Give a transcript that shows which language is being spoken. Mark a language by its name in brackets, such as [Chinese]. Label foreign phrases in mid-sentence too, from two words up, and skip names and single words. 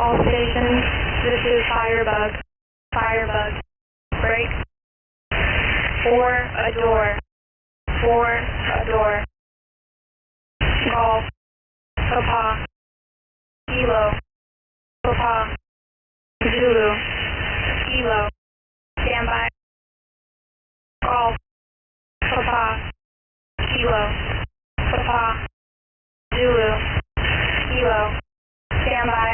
[English] stations. This is Firebug. Firebug. Break. 4 a door. 4 a door. Golf. Papa. Kilo. Papa. Zulu. Kilo. Standby. Golf. Papa. Kilo. Papa. Zulu. Kilo. Standby.